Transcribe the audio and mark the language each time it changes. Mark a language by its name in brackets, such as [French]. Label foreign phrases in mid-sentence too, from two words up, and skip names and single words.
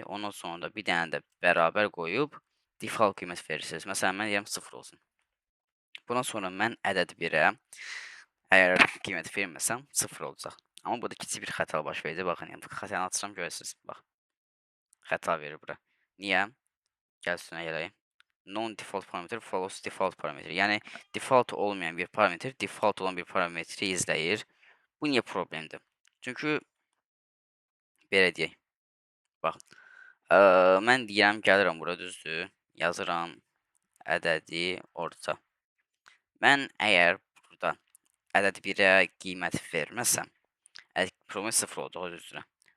[Azerbaijani] Ondan sonra da bir dənə də bərabər qoyub default qiymət verirsiniz. Məsələn, mən deyirəm 0 olsun. Bundan sonra mən ədəd 1-ə əgər qiymət verməsəm 0 olacaq. Amma burada kiçik bir xəta baş verdi. Baxın, yəni xətanı açıram görəsiniz. Bax. Xəta verir bura. Niyə? Gəl üstünə gələk. [English] Non-default parameter follows default parameter. [Azerbaijani] Yəni default olmayan bir parameter default olan bir parametri izləyir. Bu niyə problemdir? Çünki belə deyək. Bax. Mən deyirəm, gəlirəm bura düzdür. Yazıram ədədi orta. Mən əgər burada ədəd 1-ə qiymət verməsəm, problem 0 olacaq öz üzrə.